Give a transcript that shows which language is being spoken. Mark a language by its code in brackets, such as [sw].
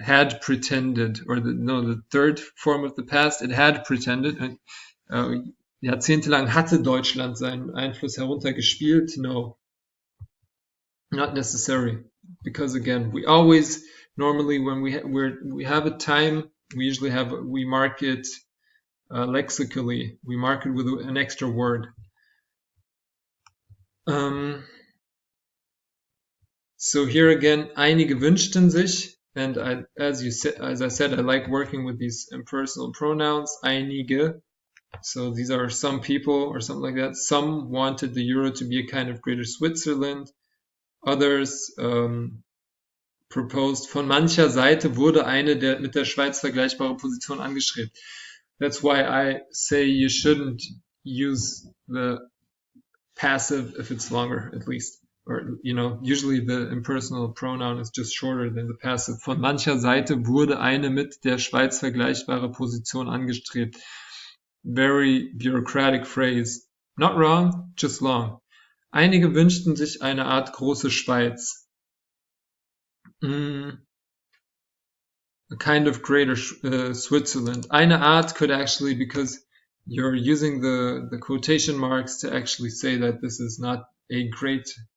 [en] Had pretended, or the third form of the past, it had pretended. [de] Jahrzehntelang hatte Deutschland seinen Einfluss heruntergespielt. [en] No, not necessary, because again, we always normally when we have a time, we mark it lexically. We mark it with an extra word. So here again, [de] einige wünschten sich, [en] and as I said, I like working with these impersonal pronouns, einige. So these are some people or something like that. Some wanted the euro to be a kind of greater Switzerland. Others proposed, [de] von mancher Seite wurde eine mit der Schweiz vergleichbare Position angestrebt. [en] That's why I say you shouldn't use the passive if it's longer, at least. Or, usually the impersonal pronoun is just shorter than the passive. [de] Von mancher Seite wurde eine mit der Schweiz vergleichbare Position angestrebt. [en] Very bureaucratic phrase. Not wrong, just long. [de] Einige wünschten sich eine Art große Schweiz. [en] A kind of greater Switzerland. Eine Art could actually, because you're using the quotation marks to actually say that this is not a great.